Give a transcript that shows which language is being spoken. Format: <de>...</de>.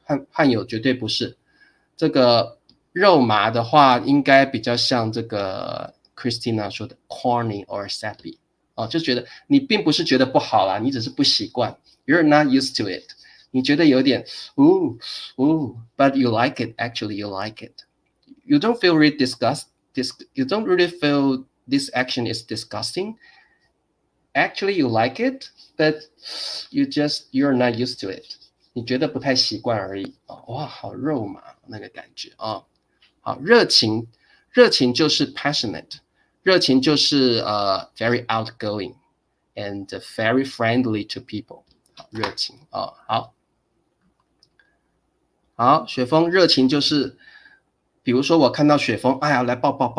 <zh>汉友绝对不是，这个肉麻的话，应该比较像这个</zh> <en>Christina 说的 corny or sappy， 哦，</en> <zh>就觉得你并不是觉得不好啦，你只是不习惯</zh> <en>，you're not used to it，</en> <zh>你觉得有点</zh> <en>but you like it, actually you like it。You don't feel really you don't really feel this action is disgusting. Actually, you like it, but you're not used to it.</en> <zh>你觉得不太习惯而已啊、哇，好肉麻那个感觉啊、好，热情就是 passionate， 热情就是</zh> <en>very outgoing and very friendly to people。</en> <zh>好，热情啊、好，雪峰，热情就是，比如说我看到雪峰，哎呀，来抱</zh>